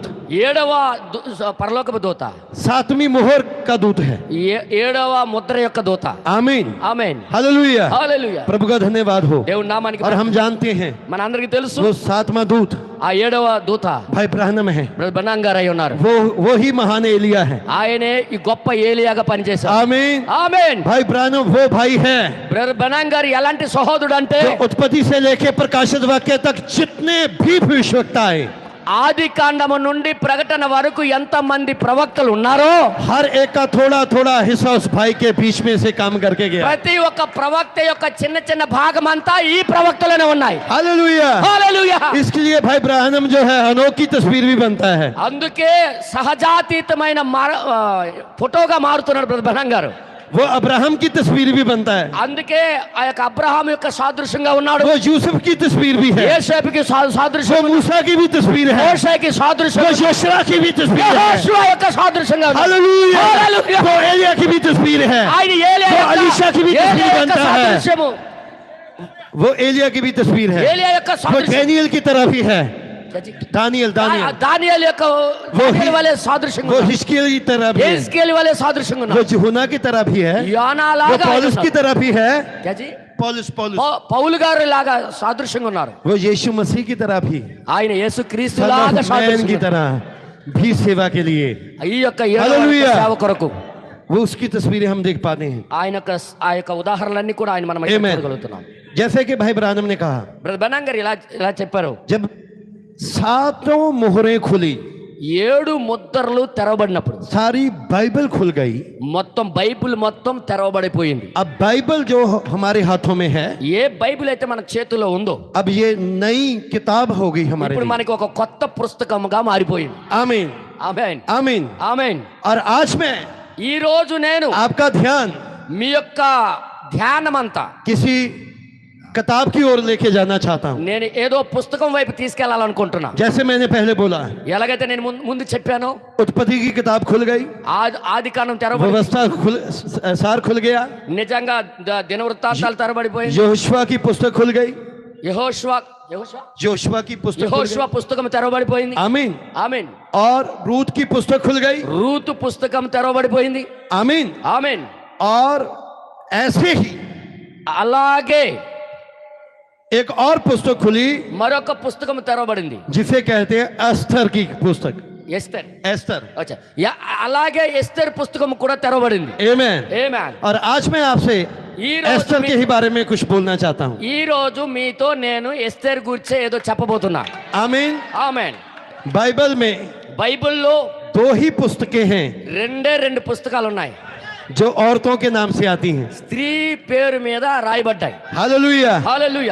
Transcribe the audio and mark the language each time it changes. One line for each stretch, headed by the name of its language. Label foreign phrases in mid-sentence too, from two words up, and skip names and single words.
Telugu: 7వ పరలోకపు దూత,
Hindi: सातवीं मोहर का दूत है।
Telugu: 7వ ముద్ర యొక్క దూత.
Hindi: आमीन।
Telugu: ఆమేన్.
Hindi: हालेलुया।
Telugu: హల్లెలూయా.
Hindi: प्रभु का धन्यवाद हो।
Telugu: దేవుని నామానికి
Hindi: और हम जानते हैं
Telugu: మన అందరికీ తెలుసు
Hindi: वो सातवां दूत
Telugu: ఆ 7వ దూత
Hindi: भाई ब्रहणम है।
Telugu: బ్రదర్ బనాంగ్ గారు అయి ఉన్నారు.
Hindi: वो ही महान एलिया है।
Telugu: ఆయనే ఈ గొప్ప ఏలియాగా పనిచేశారు.
Hindi: आमीन।
Telugu: ఆమేన్.
Hindi: भाई ब्रहणम वो भाई है
Telugu: బ్రదర్ బనాంగ్ గారు ఎలాంటి సహోదరుడు అంటే
Hindi: जो उत्पत्ति से लेके प्रकाशित वाक्य तक जितने भी भविष्यवक्ता है,
Telugu: ఆది కాండము నుండి ప్రకటన వరకు ఎంత మంది ప్రవక్తలు ఉన్నారో
Hindi: हर एक का थोड़ा थोड़ा हिस्सा उस भाई के बीच में से काम करके गया।
Telugu: ప్రతి ఒక్క ప్రవక్త యొక్క చిన్న చిన్న భాగం అంతా ఈ ప్రవక్తలోనే ఉన్నాయి.
Hindi: हालेलुया।
Telugu: హల్లెలూయా.
Hindi: इसके लिए भाई ब्रहणम जो है अनोखी तस्वीर भी बनता है।
Telugu: అందుకే సహజాతీతమైన ఫోటోగా మారుతున్నాడు బ్రదర్ బనాంగ్ గారు.
Hindi: वो अब्राहम की तस्वीर भी बनता है।
Telugu: అందుకే ఆ యొక్క అబ్రహాం యొక్క సాదృశ్యంగా ఉన్నాడు.
Hindi: वो यूसुफ की तस्वीर भी है।
Telugu: యేసేపుకి
Hindi: वो
Telugu: సాదృశ్యం,
Hindi: मूसा की भी तस्वीर है।
Telugu: మోషేకి సాదృశ్యం,
Hindi: वो योशुआ की भी तस्वीर है।
Telugu: యెహోషువ యొక్క సాదృశ్యంగా ఉన్నాడు.
Hindi: हालेलुया। हालेलुया। वो एलिया की भी तस्वीर है।
Telugu: ఆయన ఏలియా
Hindi: वो
Telugu: యొక్క-
Hindi: अलीशा की भी
Telugu: ఏలియా
Hindi: तस्वीर
Telugu: యొక్క
Hindi: बनता है।
Telugu: సాదృశ్యము,
Hindi: वो एलिया की भी तस्वीर है।
Telugu: ఏలియా యొక్క
Hindi: वो
Telugu: సాదృశ్యం,
Hindi: डैनियल की तरह भी है। दानियल दानियल
Telugu: దానియేలు యొక్క దానియేలు వలె సాదృశ్యంగా
Hindi: वो
Telugu: ఉన్నాడు.
Hindi: हिजकिय्याह की तरह भी है।
Telugu: యేస్కేలు వలె సాదృశ్యంగా
Hindi: वो
Telugu: ఉన్నాడు.
Hindi: यूहन्ना की तरह भी है।
Telugu: యోనా
Hindi: वो
Telugu: లాగా
Hindi: पौलुस की तरह भी है। క్యాజీ? पौलुस
Telugu: పౌలు గారు లాగా సాదృశ్యంగా ఉన్నారు.
Hindi: वो यीशु मसीह की तरह भी,
Telugu: ఆయన యేసు క్రీస్తు
English: Son
Telugu: లాగా
English: of Man
Hindi: की
Telugu: సాదృశ్యంగా
Hindi: तरह भी सेवा के लिए
Telugu: ఈ యొక్క ఏడవ
English: Hallelujah.
Telugu: సేవ కొరకు
Hindi: वो उसकी तस्वीरें हम देख पाते हैं।
Telugu: ఆయన యొక్క ఆ యొక్క ఉదాహరణలన్నీ కూడా ఆయన మనం
English: Amen.
Telugu: చూడగలుగుతున్నాం.
Hindi: जैसे कि भाई ब्रानम ने कहा,
Telugu: బ్రదర్ బనాంగ్ గారు ఇలా ఇలా చెప్పారు.
Hindi: जब सातों मोहरें खुली,
Telugu: 7 ముద్రలు తెరవబడినప్పుడు
Hindi: सारी बाइबल खुल गई।
Telugu: మొత్తం బైబిల్ మొత్తం తెరవబడిపోయింది.
Hindi: अब बाइबल जो हमारे हाथों में है,
Telugu: ఏ బైబిల్ అయితే మన చేతిలో ఉందో
Hindi: अब ये नई किताब हो गई हमारे
Telugu: ఇప్పుడు
Hindi: लिए।
Telugu: మనకి ఒక కొత్త పుస్తకంగా మారిపోయింది.
Hindi: आमीन।
Telugu: ఆమేన్.
Hindi: आमीन।
Telugu: ఆమేన్.
Hindi: और आज मैं
Telugu: ఈ రోజు నేను
Hindi: आपका ध्यान
Telugu: మీ యొక్క ధ్యానమంతా
Hindi: किसी किताब की ओर लेके जाना चाहता हूँ।
Telugu: నేను ఏదో పుస్తకం వైపు తీసుకెళ్లాలనుకుంటున్నా.
Hindi: जैसे मैंने पहले बोला,
Telugu: ఎలాగైతే నేను ముందు చెప్పానో
Hindi: उत्पत्ति की किताब खुल गई,
Telugu: ఆది కాండం తెరవబడి
Hindi: व्यवस्था सार खुल गया,
Telugu: నిజంగా దినవృత్తాంతాలు తెరబడిపోయింది.
Hindi: यहोशुआ की पुस्तक खुल गई, जोशुआ की पुस्तक खुल
Telugu: యెహోషువ పుస్తకం తెరవబడిపోయింది.
Hindi: गई। आमीन।
Telugu: ఆమేన్.
Hindi: और रूत की पुस्तक खुल गई।
Telugu: రూతు పుస్తకం తెరవబడిపోయింది.
Hindi: आमीन।
Telugu: ఆమేన్.
Hindi: और ऐसे ही
Telugu: అలాగే
Hindi: एक और पुस्तक खुली
Telugu: మరొక పుస్తకం తెరవబడింది.
Hindi: जिसे कहते हैं एस्थर की पुस्तक।
Telugu: ఎస్తర్.
Hindi: एस्थर।
Telugu: అచ్చా. అలాగే ఎస్తర్ పుస్తకం కూడా తెరవబడింది.
Hindi: आमीन।
Telugu: ఆమేన్.
Hindi: और आज मैं आपसे
Telugu: ఈ రోజు
Hindi: एस्थर के ही बारे में कुछ बोलना चाहता हूँ।
Telugu: ఈ రోజు మీతో నేను ఎస్తర్ గురించి ఏదో చెప్పబోతున్నా.
Hindi: आमीन।
Telugu: ఆమేన్.
Hindi: बाइबल में
Telugu: బైబిల్లో
Hindi: 2 ही पुस्तकें हैं,
Telugu: రెండే 2 పుస్తకాలు ఉన్నాయి.
Hindi: जो औरतों के नाम से आती हैं।
Telugu: స్త్రీ పేరు మీద రాయబడ్డాయి.
Hindi: हालेलुया।
Telugu: హల్లెలూయా.